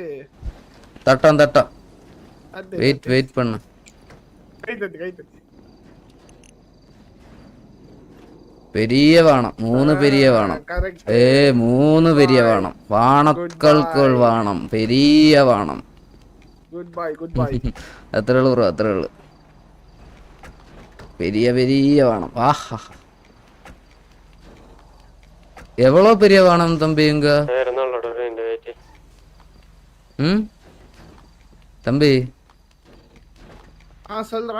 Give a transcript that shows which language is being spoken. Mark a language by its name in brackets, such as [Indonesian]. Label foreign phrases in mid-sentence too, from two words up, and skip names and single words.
[Tamil] தட்டம் வெயிட் பண்ணு. கை தட்டு பெரிய வானம் 3 பெரிய வானம். கரெக்ட். 3 பெரிய வானம். வானக்கல்கள் வானம் பெரிய வானம். [English] good bye [Malayalam] അത്രേ ഉള്ളൂ ബ്രോ അത്രേ ഉള്ളൂ. [Tamil] பெரிய வானம். ஆஹா எவ்வளோ பெரிய வானம் தம்பி இங்க? தம்பி சொல்றா